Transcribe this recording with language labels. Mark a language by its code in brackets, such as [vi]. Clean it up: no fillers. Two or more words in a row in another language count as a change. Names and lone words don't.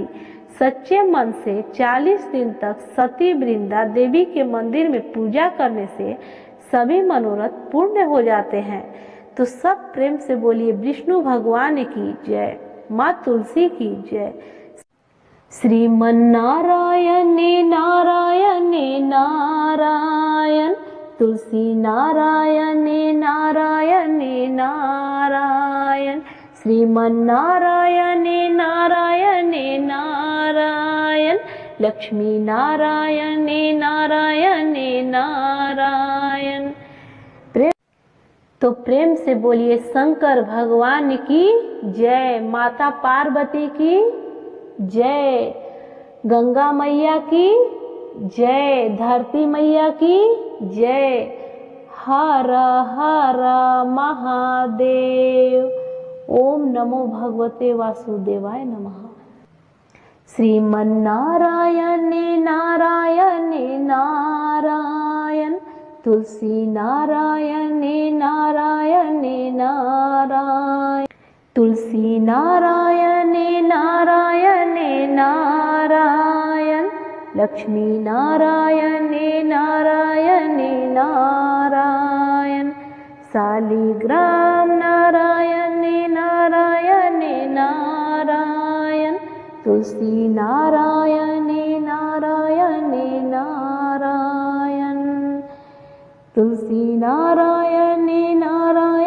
[hi] सच्चे मन से 40 दिन तक सती वृंदा देवी के मंदिर में पूजा करने से सभी मनोरथ पूर्ण हो जाते हैं। तो सब प्रेम से बोलिए विष्णु भगवान की जय, माँ तुलसी की जय। श्रीमन नारायण नारायण नारायण, तुलसी नारायण नारायण नारायण, श्रीमन नारायण नारायण नारायण, लक्ष्मी नारायण नारायण नारायण। तो प्रेम से बोलिए शंकर भगवान की जय, माता पार्वती की जय, गंगा मैया की जय, धरती मैया की जय। हर हर महादेव। [sa] ओम नमो भगवते वासुदेवाय नमः। [hi] श्रीमन नारायण नारायण नारायण, तुलसी नारायण नारायण नारायण, तुलसी नारायण नारायण नारायण, लक्ष्मी नारायण नारायण नारायण, शालिग्राम नारायण नारायण नारायण, तुलसी नारायण नारायण नारायण, तुलसी नारायण नारायण